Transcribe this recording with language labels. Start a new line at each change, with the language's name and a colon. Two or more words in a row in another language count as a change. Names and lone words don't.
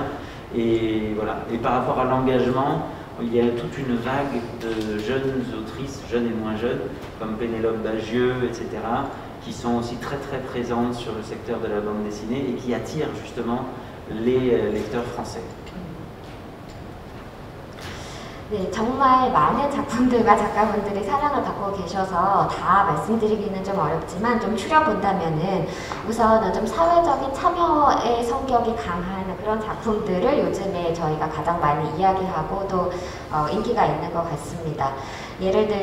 French: Et voilà. Et par rapport à l'engagement, il y a toute une vague de jeunes autrices, jeunes et moins jeunes, comme Pénélope Bagieux, etc., qui sont aussi très très présentes sur le secteur de la bande dessinée et qui attirent justement les lecteurs français.
Korean: 네, 정말 많은 작품들과 작가분들이 사랑을 받고 계셔서 다 말씀드리기는 좀 어렵지만 좀 추려본다면은 우선 좀 사회적인 참여의 성격이 강한 그런 작품들을 요즘에 저희가 가장 많이 이야기하고 또 인기가 있는 것 같습니다.